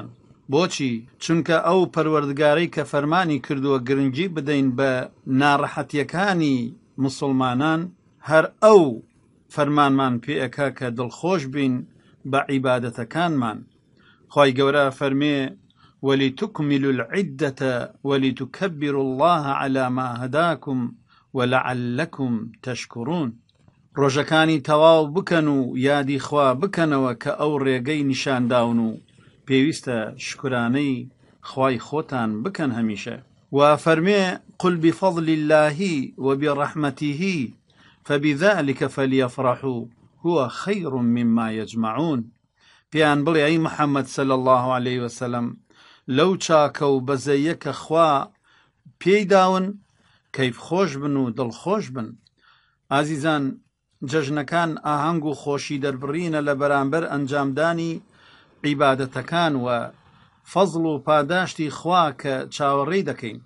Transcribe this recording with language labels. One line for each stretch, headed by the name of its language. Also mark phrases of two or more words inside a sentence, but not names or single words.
Central Kurdish: بۆچی؟ چونکە ئەو پەروەردگارەی کە فەرمانی کردووە گرنگی بدەین بە ناڕەحەتیەکانی مسلمانان، هەر ئەو فەرمانمان پێ ئەکا کە دڵخۆش بین بە عیبادەتەکانمان. خوای گەورە فەرمێ
Arabic: وَلِتُكْمِلُوا الْعِدَّةَ وَلِتُكَبِّرُوا اللَّهَ عَلَى مَا هَدَاكُمْ وَلَعَلَّكُمْ تَشْكُرُونَ.
Central Kurdish: ڕۆژەکانی تەواو بکەن و یادی خوا بکەنەوە کە ئەو ڕێگەی نیشانداون و پێویستە شکرانەی خوای خۆتان بکەن هەمیشە. و فەرمێ
Arabic: قل بفضل الله وبرحمته فبذلك فليفرحوا هو خير مما يجمعون.
Central Kurdish: پیان بڵێ ئەی محەممەد
Arabic: صلی الله عليه وسلم،
Central Kurdish: لەو چاکە و بەزەیە کە خوا پێی داون کەیف خۆش بن و دڵخۆش بن. ئازیزان، جەژنەکان ئاهەنگ و خۆشی دەربڕینە لە بەرامبەر ئەنجامدانی عیبادەتەکان و فەزڵ و پاداشتی خوا کە چاوەڕێی دەکەین.